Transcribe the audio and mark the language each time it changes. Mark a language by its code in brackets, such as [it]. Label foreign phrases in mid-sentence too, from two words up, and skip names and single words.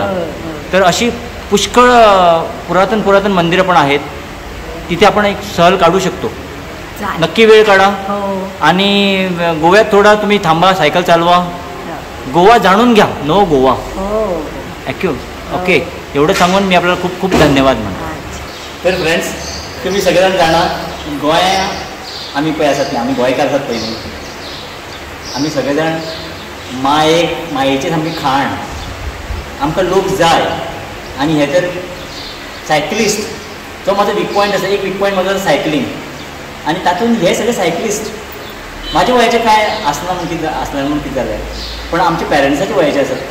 [mr] तर अशी पुष्कळ पुरातन मंदिरं पण आहेत, तिथे आपण एक सहल काढू शकतो. नक्की वेळ काढा. आणि गोव्यात थोडा तुम्ही थांबा, सायकल चालवा, गोवा जाणून घ्या. [en] know Goa okay. [mr] एवढं सांगून मी आपल्याला खूप खूप धन्यवाद म्हणतो. [kok] तर फ्रेंड्स, तुम्ही सगळेजण जाणार गोंया आम्ही पळय आसात आम्ही गोंयकार आसात पयलीं. आम्ही सगळेजण मायेची सामकी खाण, आमकां लोक जाय. [mr] आणि हे तर सायकलिस्ट, तो माझा [en] weak point [mr] आसा. [kok] एक [en] weak point [kok] माझा सायकलिंग. आणि तातूंत हे सगळे सायकलिस्ट माझ्या वयाचे काय आसना म्हणून कितें जालें, पण आमच्या पॅरंट्साच्या वयाचे आसात ते.